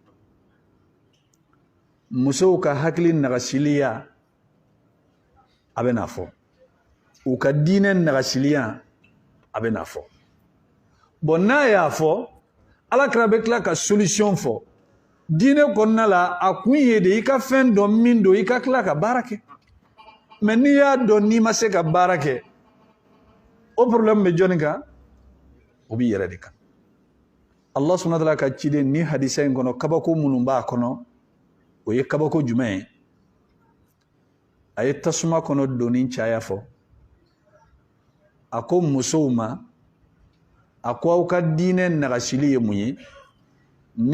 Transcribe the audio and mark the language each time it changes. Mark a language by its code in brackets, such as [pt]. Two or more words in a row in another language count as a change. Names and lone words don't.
[bm] musow ka hakili nagasiliya a bɛ n'a fɔ u ka diinɛ nagasiliya a bɛ n'a fɔ bon n'a y'a fɔ Ala kɛra bɛ tila ka solution fɔ diinɛ kɔnɔna la a kun ye de i ka fɛn dɔn min don i ka tila ka baara kɛ mais n'i y'a dɔn n'i ma se ka baara kɛ o problème bɛ jɔnni kan o b'i yɛrɛ de kan [ar] الله سبحانه وتعالى [bm] ka ciden ni hadisa in kɔnɔ kabako minnu b'a kɔnɔ o ye kabako jumɛn ye a ye tasuma kɔnɔ donni caya fɔ a ko musow ma a ko aw ka diinɛ nagasili ye mun ye ni